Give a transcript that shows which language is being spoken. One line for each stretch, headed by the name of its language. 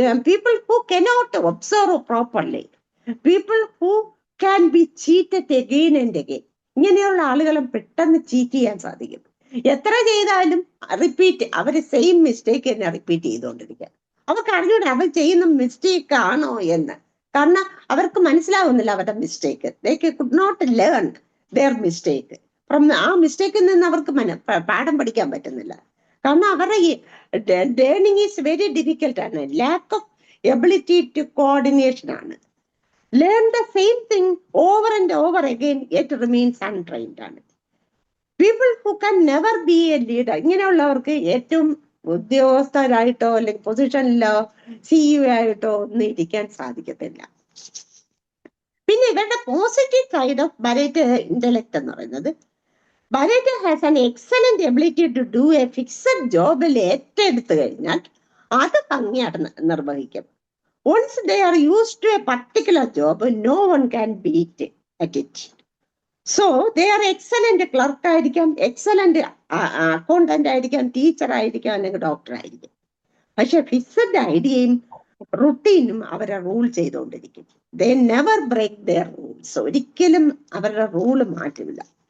English: People who cannot observe properly, people who can be cheated again and again. ഇങ്ങനെയുള്ള ആളുകളെ പെട്ടെന്ന് cheat ചെയ്യാൻ സാധിക്കും.
Malayalam: എത്ര ചെയ്താലും റിപ്പീറ്റ്, അവര് സെയിം മിസ്റ്റേക്ക് തന്നെ റിപ്പീറ്റ് ചെയ്തുകൊണ്ടിരിക്കുക. അവർക്ക് അറിഞ്ഞൂടെ അവർ ചെയ്യുന്ന മിസ്റ്റേക്ക് ആണോ എന്ന്. കാരണം അവർക്ക് മനസ്സിലാവുന്നില്ല അവരുടെ mistake.
English: They could not learn their mistake.
Malayalam: From ആ മിസ്റ്റേക്കിൽ നിന്ന് അവർക്ക് പാഠം പഠിക്കാൻ പറ്റുന്നില്ല. കാരണം അവരുടെ
English: learning is very difficult
Malayalam: ആണ്.
English: Lack of ability to coordination ആണ്. Learn the same thing over and over again yet remains untrained ആണ്. People who can never be a leader,
Malayalam: ഇങ്ങനെയുള്ളവർക്ക് ഏറ്റവും ഉദ്യോഗസ്ഥരായിട്ടോ അല്ലെങ്കിൽ പൊസിഷനിലോ CEO ആയിട്ടോ ഒന്നും ഇരിക്കാൻ സാധിക്കത്തില്ല. പിന്നെ ഇവരുടെ പോസിറ്റീവ് സൈഡ് ഓഫ് ബരേറ്റ് ഇന്റലക്ട് എന്ന് പറയുന്നത്, ബരേറ്റ്
English: has an excellent ability to do a fixed
Malayalam: ജോബിൽ ഏറ്റെടുത്തു കഴിഞ്ഞാൽ അത് ഭംഗിയായിട്ട് നിർവഹിക്കും.
English: Once they are used to a particular job, no one can beat at it. So they are excellent clerk
Malayalam: ആയിരിക്കാം, excellent accountant ആയിരിക്കാം, teacher ആയിരിക്കാം, അല്ലെങ്കിൽ ഡോക്ടർ ആയിരിക്കാം. പക്ഷെ ഫിക്സഡ് ഐഡിയയും റുട്ടീനും അവരെ റൂൾ ചെയ്തുകൊണ്ടിരിക്കും.
English: They never break their rules.
Malayalam: ഒരിക്കലും അവരുടെ റൂള് മാറ്റില്ല.